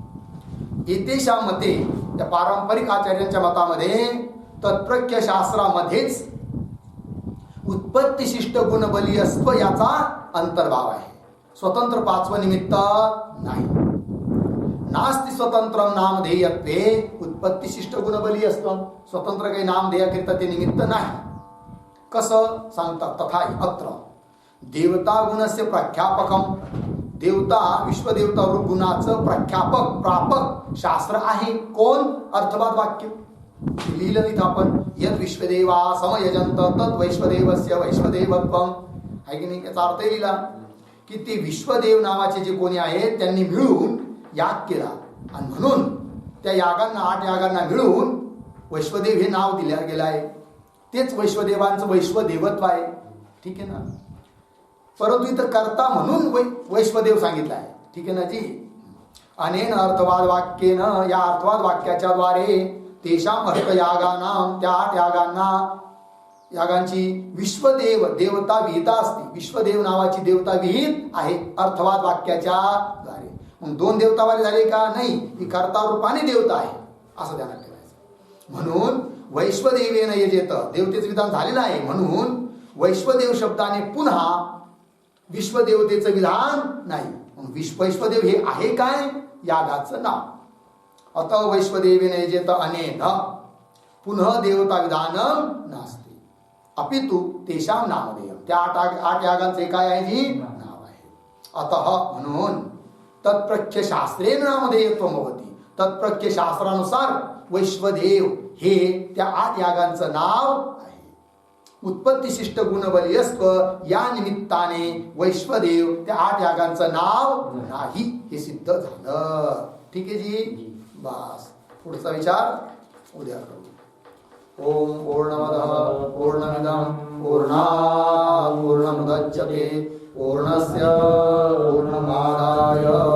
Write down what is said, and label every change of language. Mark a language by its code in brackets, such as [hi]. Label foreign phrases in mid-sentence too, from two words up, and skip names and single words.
[mr] येतेशा मते, त्या पारंपरिक आचार्यांच्या मतामध्ये तत्प्रख्य शास्त्रामध्येच उत्पत्तिशिष्ट गुणबली असतो याचा अंतर्भाव आहे. स्वतंत्र 5वं निमित्त नाही. [sa] नास्ति स्वतंत्र नामधेयत्वे उत्पत्तिशिष्ट गुणबली [mr] असतं. स्वतंत्र काही नामधेयाकरिता ते निमित्त नाही. कसं सांगतात? [sa] तथा अत्र देवता गुणस्य प्रख्यापकम, [mr] देवता विश्वदेवता रूप गुणाचं प्रख्यापक प्रापक शास्त्र आहे. कोण? अर्थवाद वाक्य लिहिलं इथं आपण. [sa] यद विश्वदेवा समयजंत तद वैश्वदेवस्य वैश्वदेवत्वम, [mr] आहे की नाही? याचा अर्थ लिहिला की ते विश्वदेव नावाचे जे कोणी आहेत त्यांनी मिळून याग केला आणि म्हणून त्या यागांना 8 यागांना मिळून वैश्वदेव हे नाव दिलं गेलं आहे. तेच वैश्वदेवांचं वैश्वदेवत्व आहे. ठीक आहे ना? परंतु इथं करता म्हणून वैश्वदेव सांगितलं आहे. ठीक आहे ना जी? [sa] अनेन अर्थवाद वाक्येनं, [mr] या अर्थवाद वाक्याच्या द्वारे [sa] तेषाम अष्टयागानां, [mr] त्या 8 यागांची विश्वदेव देवता विहिता असते. विश्वदेव नावाची देवता विहित आहे अर्थवाद वाक्याच्या द्वारे. मग 2 देवतावाले झाले का? नाही, ही कर्ता रूपाने देवता आहे असं ध्यानात ठेवायचं. म्हणून [sa] वैश्वदेवेन यजेत, [mr] देवतेचं विधान झालेलं आहे म्हणून वैश्वदेव शब्दाने पुन्हा विश्वदेवतेचं विधान नाही. वैश्वदेव हे आहे काय? यागाचं नाव. [sa] अतः वैश्वदेवेन यजेत अनेन पुनः देवता विधानम नास्ति अपितु तेषाम नामधेयम, [mr] त्या 8 यागांचे काय आहे? जी नाव आहे. अतः म्हणून [sa] तत्प्रख्य शास्त्रेण नामधेयत्वं भवति, [mr] तत्प्रख्य शास्त्रानुसार वैश्वदेव हे त्या 8 यागांचं नाव आहे. [sa] उत्पत्तिशिष्ट गुणबलीयस्व, [mr] या निमित्ताने वैश्वदेव त्या 8 यागांचं नाव नाही हे सिद्ध झालं. ठीक आहे जी? बस, पुढचा विचार उद्या करू. [sa] ओम पूर्णमदः पूर्णमिदं पूर्णात् पूर्णमुदच्यते पूर्णस्य पूर्णमादाय